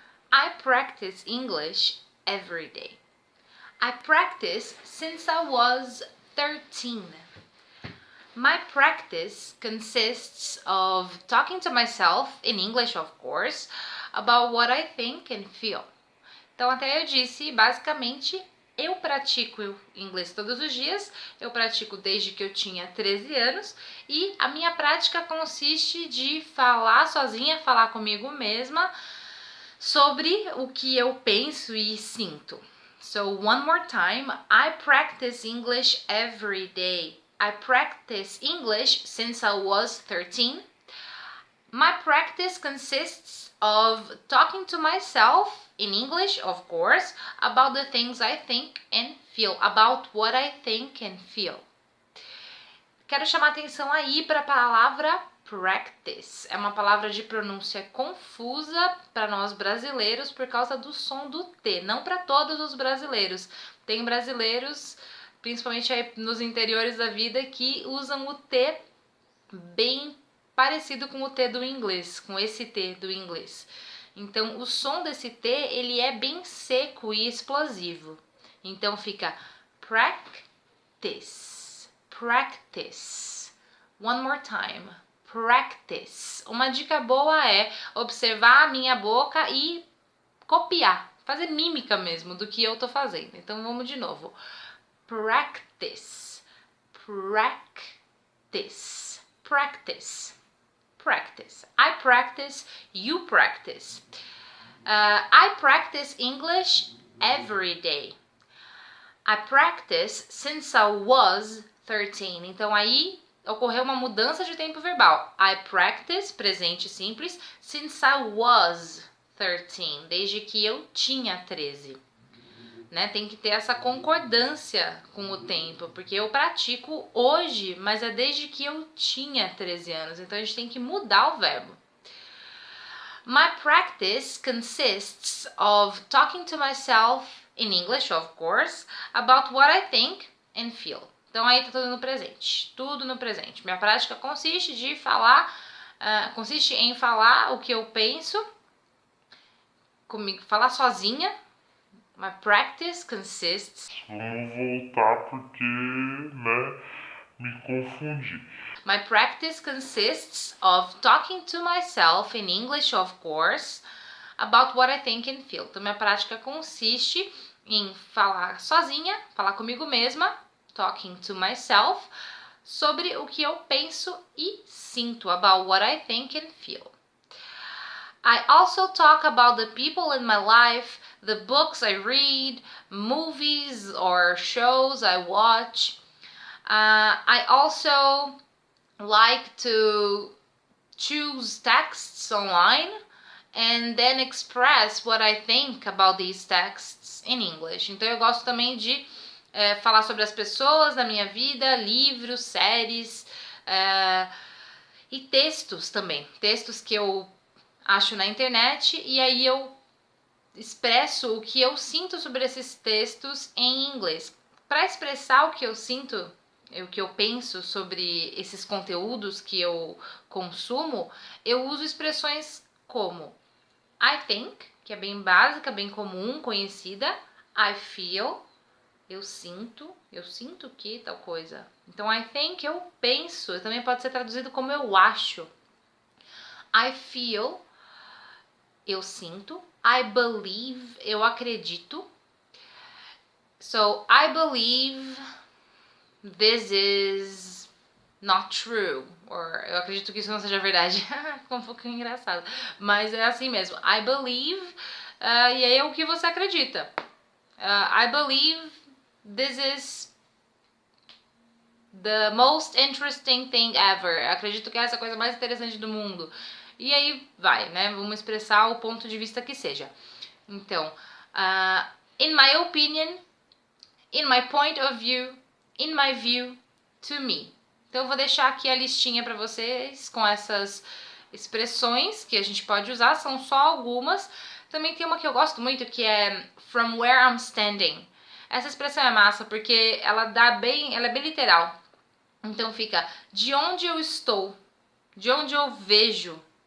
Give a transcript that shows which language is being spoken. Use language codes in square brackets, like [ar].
[en] I practice English every day. I practice since I was 13. My practice consists of talking to myself, in English of course, about what I think and feel. [pt] Então até eu disse, basicamente, eu pratico inglês todos os dias, eu pratico desde que eu tinha 13 anos e a minha prática consiste de falar sozinha, falar comigo mesma sobre o que eu penso e sinto. [en] So one more time, I practice English every day. I practice English since I was 13. My practice consists of talking to myself, in English of course, about the things I think and feel, about what I think and feel. [pt] Quero chamar atenção aí para a palavra practice. É uma palavra de pronúncia confusa para nós brasileiros por causa do som do T. Não para todos os brasileiros. Tem brasileiros, principalmente aí nos interiores da vida, que usam o T bem parecido com o T do inglês, com esse T do inglês. Então, o som desse T, ele é bem seco e explosivo. Então, fica practice, practice. [en] One more time, practice. [pt] Uma dica boa é observar a minha boca e copiar, fazer mímica mesmo do que eu tô fazendo. Então, vamos de novo. [en] Practice, practice, practice. Practice. I practice, you practice. I practice English every day. I practice since I was 13. [pt] Então aí ocorreu uma mudança de tempo verbal. [en] I practice, [pt] presente simples, [en] since I was 13. [pt] Desde que eu tinha 13. Né? Tem que ter essa concordância com o tempo, porque eu pratico hoje, mas é desde que eu tinha 13 anos, então a gente tem que mudar o verbo. [en] My practice consists of talking to myself, in English of course, about what I think and feel. [pt] Então aí tá tudo no presente, tudo no presente. Minha prática consiste de falar, consiste em falar o que eu penso, comigo, falar sozinha. [en] My practice consists... [pt] Vamos voltar porque, né, me confundi. [en] My practice consists of talking to myself, in English of course, about what I think and feel. [pt] Então, minha prática consiste em falar sozinha, falar comigo mesma, [en] talking to myself, [pt] sobre o que eu penso e sinto, [en] about what I think and feel. I also talk about the people in my life, the books I read, movies or shows I watch. I also like to choose texts online and then express what I think about these texts in English. [pt] Então eu gosto também de falar sobre as pessoas da minha vida, livros, séries e textos também. Textos que eu acho na internet e aí eu expresso o que eu sinto sobre esses textos em inglês. Para expressar o que eu sinto, o que eu penso sobre esses conteúdos que eu consumo, eu uso expressões como [en] I think, [pt] que é bem básica, bem comum, conhecida. [en] I feel, [pt] eu sinto que tal coisa. Então [en] I think, [pt] eu penso, também pode ser traduzido como eu acho. [en] I feel, [pt] eu sinto. [en] I believe, [pt] eu acredito. [en] So, I believe this is not true. [pt] Or, eu acredito que isso não seja verdade. Ficou um pouquinho engraçado. Mas é assim mesmo. [en] I believe, [pt] e aí é o que você acredita. [en] I believe this is the most interesting thing ever. [pt] Acredito que é essa coisa mais interessante do mundo. E aí vai, né? Vamos expressar o ponto de vista que seja. [en] Então, in my opinion, in my point of view, in my view, to me. [pt] Então, eu vou deixar aqui a listinha para vocês com essas expressões que a gente pode usar. São só algumas. Também tem uma que eu gosto muito que é [en] from where I'm standing. [pt] Essa expressão é massa porque ela é bem literal. Então fica de onde eu estou, de onde eu vejo.